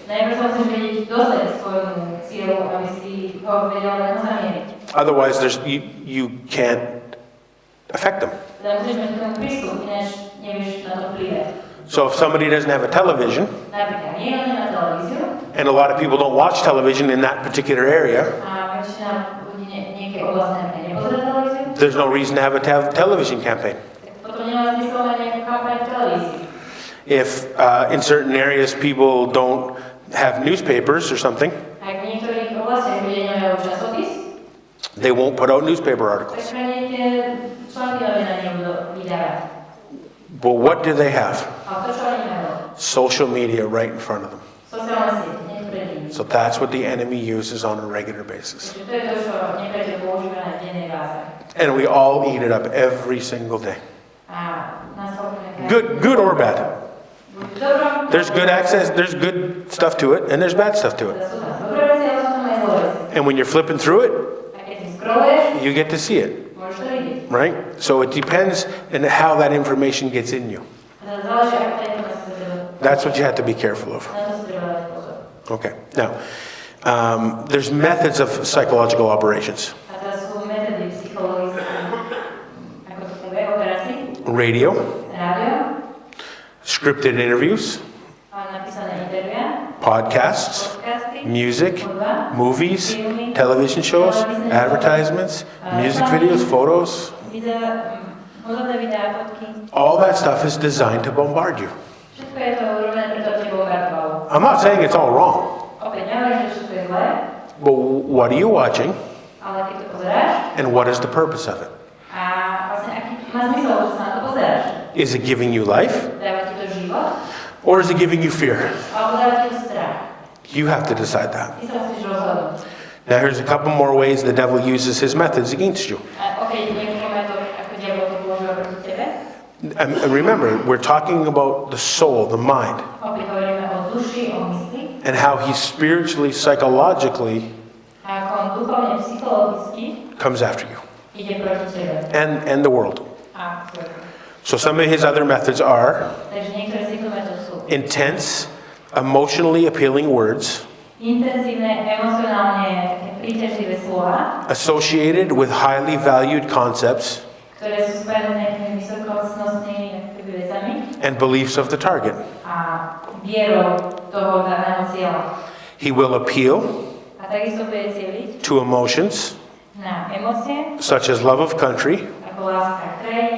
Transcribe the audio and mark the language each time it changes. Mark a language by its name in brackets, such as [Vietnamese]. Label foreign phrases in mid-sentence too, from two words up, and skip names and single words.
[Slovak] najprv sa musíš vedieť dostať k svojmu cieľu, aby si ho vedel len zamieriť. [English] Otherwise, you can't affect them. [Slovak] Teda musíš mať k tomu prístup, ináč nevieš na to vplyvať. [English] So if somebody doesn't have a television, [Slovak] Napríklad, niekto nemá televíziu [English] and a lot of people don't watch television in that particular area, [Slovak] a väčšina ľudí niekej oblasti napríklad nepozerá televíziu, [English] there's no reason to have a television campaign. [Slovak] tak potom nemá zmysel mať nejakú kampaň v televízii. [English] If in certain areas people don't have newspapers or something, [Slovak] Ak v niektorých oblastiach ľudia nemajú časopis, [English] they won't put out newspaper [Slovak] tak [English] articles. [Slovak] pre nich tie články novina nebudú vydávať. [English] But what do they have? [Slovak] A to, čo oni majú? [English] Social media right in front of them. [Slovak] Sociálne siete, hneď pred nimi. [English] So that's what the enemy uses on a regular basis. [Slovak] Takže to je to, čo nepriateľ používa na dennej báze. [English] And we all eat it up every single day. [Slovak] A nás ovplyvňuje [English] Good or bad. [Slovak] buď v dobrom, [English] There's good access, there's good stuff to it, and there's bad stuff to it. [Slovak] teda sú tam dobré veci, ale sú tam aj zlé veci. [English] And when you're flipping through it, [Slovak] A keď si scrolluješ, [English] you get to see it, [Slovak] môžeš to vidieť. [English] right? So it depends on how that information gets in you. [Slovak] A teda záleží, ako tá informácia sa treba, [English] That's what you have to be careful of. [Slovak] na to sa treba dať pozor. [English] Okay, now, there's methods of psychological operations. [Slovak] A teraz sú metódy psychologické, ako to funguje, operácií, [English] Radio, [Slovak] rádio, [English] scripted interviews, [Slovak] a napísané intervia, [English] podcasts, [Slovak] podcasty, [English] music, [Slovak] hudba, [English] movies, [Slovak] filmy, [English] television shows, [Slovak] televízne [English] advertisements, shows, music [Slovak] reklamy, [English] videos, photos. [Slovak] hudobné videá, fotky. [English] All that stuff is designed to bombard you. [Slovak] Všetko je to urobené preto, aby bombardovalo. [English] I'm not saying it's all wrong, [Slovak] Opäť nehovorím, že všetko je zlé, [English] but what are you watching [Slovak] ale keď to pozeráš [English] and what is the purpose of it? [Slovak] a vlastne aký má zmysel, že sa na to pozeráš. [English] Is it giving you life [Slovak] Dáva ti to život, [English] or is it giving you fear? [Slovak] alebo dáva ti to strach. [English] You have to decide that. [Slovak] Ty sa musíš rozhodnúť. [English] Now here's a couple more ways the devil uses his methods against you. [Slovak] A opäť niekoľko metód, ako diabol to používa proti tebe. [English] And remember, we're talking about the soul, the mind, [Slovak] Opäť hovoríme o duši, o mysli. [English] and how he spiritually, psychologically [Slovak] A ako on duchovne, psychologicky [English] comes after you [Slovak] ide proti tebe. [English] and the world. [Slovak] A svetu. [English] So some of his other methods are [Slovak] Takže niektoré z týchto metód sú [English] intense, emotionally appealing words [Slovak] intenzívne, emocionálne, také príťažlivé slova, [English] associated with highly valued concepts [Slovak] ktoré sú spojené s nejakými vysokocnostnými vecami [English] and beliefs of the target. [Slovak] a vierou toho daného cieľa. [English] He will appeal [Slovak] A takisto bude cieliť [English] to emotions [Slovak] na emócie, [English] such as love of country, [Slovak] ako láska k krajine,